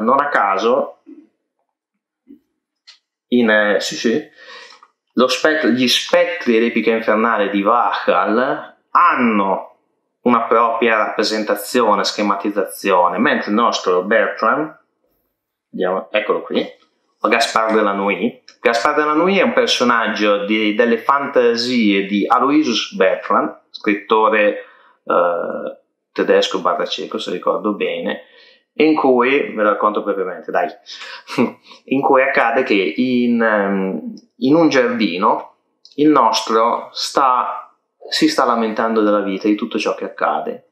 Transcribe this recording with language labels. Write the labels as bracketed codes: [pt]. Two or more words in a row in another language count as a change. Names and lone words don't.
[it] Non a caso gli spettri dell'epica infernale di Wachal hanno una propria rappresentazione, schematizzazione, mentre il nostro Bertrand, eccolo qui, Gaspard de la Nuit. Gaspard de la Nuit è un personaggio delle fantasie di Aloysius Bertrand, scrittore tedesco / ceco, se ricordo bene, in cui, ve lo racconto brevemente, dai, in cui accade che in un giardino il nostro si sta lamentando della vita, di tutto ciò che accade.